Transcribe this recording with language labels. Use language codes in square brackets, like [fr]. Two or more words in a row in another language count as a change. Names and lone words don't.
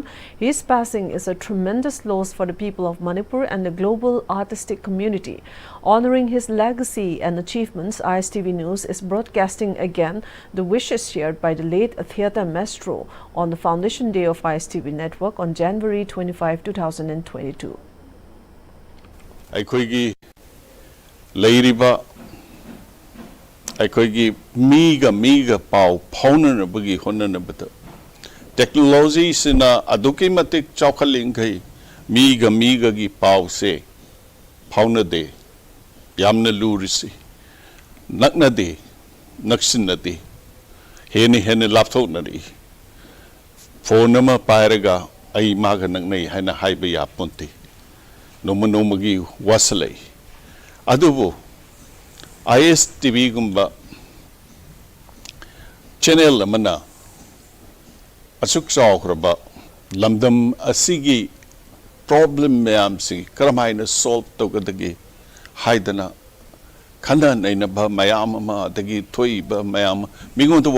[en] His passing is a tremendous loss for the people of Manipur and the global artistic community. Honoring his legacy and achievements, ISTV News is broadcasting again the wishes shared by the late theatre maestro on the Foundation Day of ISTV Network on January 25, 2022. [mni] Aikoigi miga pau paunanabagi honanabata. Technology sina aduki matik chaukaling kai miga gi pau se pauna de yamna lurisi nakna de naksina de hene laptop nari phonama pairaga ai maga naknai haina haiba ya ponti nomagi wasalai adubu ISTV gumba channel amana asuk saukraba lamdam asigi problem mayam si karamaina solve togadagi haidana khana naina ba mayam ama dagi thoi ba mayam mingon to